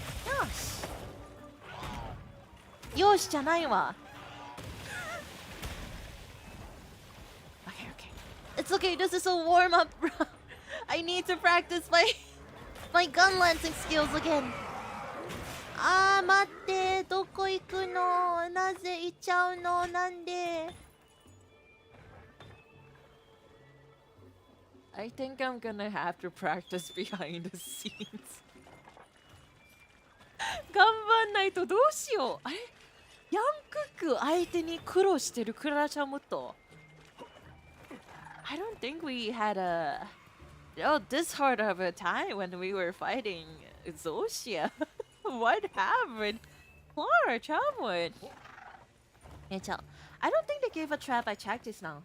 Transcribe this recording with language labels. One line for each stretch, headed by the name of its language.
Japanese: よし。よしじゃないわ。
English: It's okay, this is a warm-up, bro. I need to practice my gun lancing skills again.
Japanese: あー、待って、どこ行くの？なぜ行っちゃうの？なんで？
English: I think I'm gonna have to practice behind the scenes.
Japanese: 頑張んないとどうしよう。あれ？ヤンクック相手に苦労してるクララちゃんもっと。
English: I don't think we had this hard of a time when we were fighting Zoshia. What happened? Klara Charmwood. I don't think they gave a trap. I checked this now.